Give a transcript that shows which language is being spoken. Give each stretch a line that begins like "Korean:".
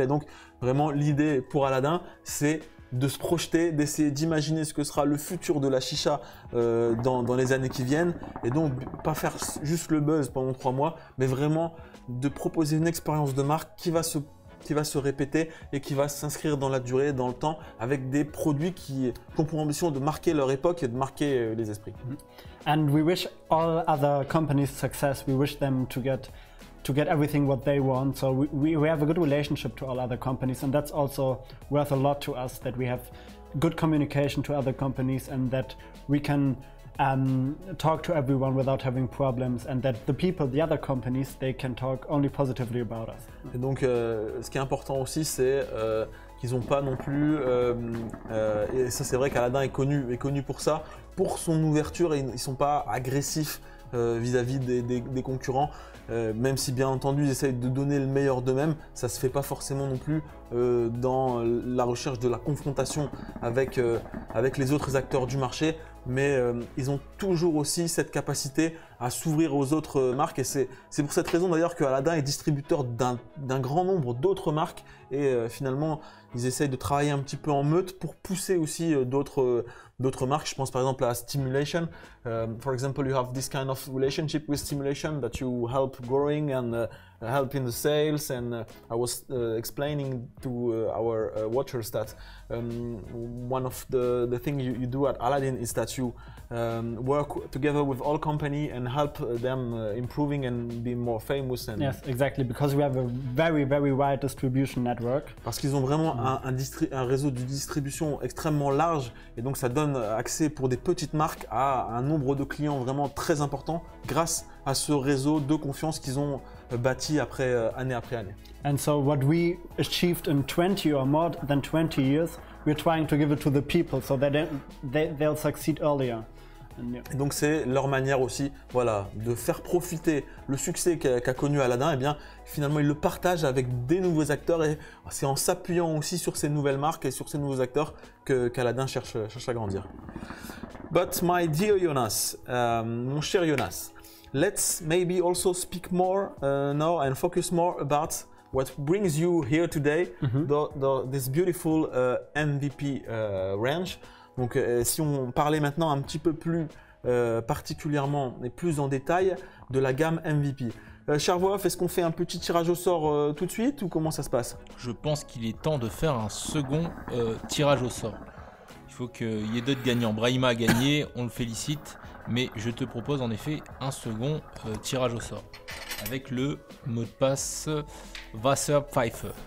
French: Et donc vraiment l'idée pour Aladdin, c'est de se projeter, d'essayer d'imaginer ce que sera le futur de la chicha dans les années qui viennent. Et donc, pas faire juste le buzz pendant 3 mois, mais vraiment de proposer une expérience de marque qui va se répéter et qui va s'inscrire dans la durée, dans le temps, avec des produits qui ont pour ambition de marquer leur époque et de marquer les esprits.
English: And we wish all other companies success. We wish them to get everything what they want. So we have a good relationship to all other companies, and that's also worth a lot to us, that we have good communication to other companies and that we can talk to everyone without having problems, and that the other companies, they can talk only positively about us.
French: Et donc, ce qui est important aussi, c'est qu'ils n'ont pas non plus, et ça c'est vrai qu'Aladdin est connu pour ça, pour son ouverture, et ils ne sont pas agressifs vis-à-vis des concurrents, même si bien entendu ils essayent de donner le meilleur d'eux-mêmes, ça se fait pas forcément non plus dans la recherche de la confrontation avec les autres acteurs du marché, mais ils ont toujours aussi cette capacité à s'ouvrir aux autres marques, et c'est pour cette raison d'ailleurs que Aladdin est distributeur d'un grand nombre d'autres marques, et finalement ils essayent de travailler un petit peu en meute pour pousser aussi d'autres marques. Je pense par exemple à Stimulation.
English: For example, you have this kind of relationship with Stimulation that you help growing and help in the sales. And I was explaining to our watchers that one of the things you do at Aladdin is that you work together with all company and help them improving and be more famous. And yes, exactly, because we have a very, very wide distribution network.
French: Parce qu'ils ont vraiment un réseau de distribution extrêmement large, et donc ça donne accès pour des petites marques à un nombre de clients vraiment très important grâce à ce réseau de confiance qu'ils ont bâti année après année.
English: And so what we achieved in 20 or more than 20 years, we're trying to give it to the people so that they'll succeed earlier.
French: Et donc c'est leur manière aussi, voilà, de faire profiter le succès qu'a connu Aladdin. Et bien finalement ils le partagent avec des nouveaux acteurs, et c'est en s'appuyant aussi sur ces nouvelles marques et sur ces nouveaux acteurs qu'Aladdin cherche à grandir.
English: But my dear Jonas,
French: mon cher Jonas,
English: let's maybe also speak more now and focus more about what brings you here today, this beautiful MVP range.
French: Donc si on parlait maintenant un petit peu plus particulièrement et plus en détail de la gamme MVP. Charvoif, est-ce qu'on fait un petit tirage au sort tout de suite ou comment ça se passe? Je pense qu'il est temps de faire un second tirage au sort. Il faut qu'il y ait d'autres gagnants. Brahima a gagné, on le félicite, mais je te propose en effet un second tirage au sort avec le mot de passe Wasserpfeife.